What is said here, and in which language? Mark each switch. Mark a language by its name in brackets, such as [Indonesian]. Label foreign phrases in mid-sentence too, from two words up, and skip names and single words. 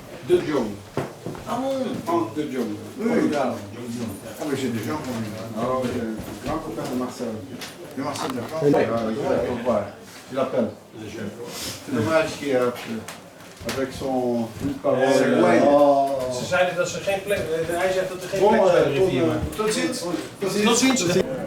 [French] De Jong. Ah bon? Franck de Jong. Oui. Ah mais j'ai des gens qui ont... Ah oui, grand copain de Marcel. De Marcel d'accord. Je l'appelle. C'est dommage qu'il a avec son parole. [Dutch] Ze zeiden dat ze geen plek... Hij zegt dat er geen plek is bij de rivier. Tot ziens.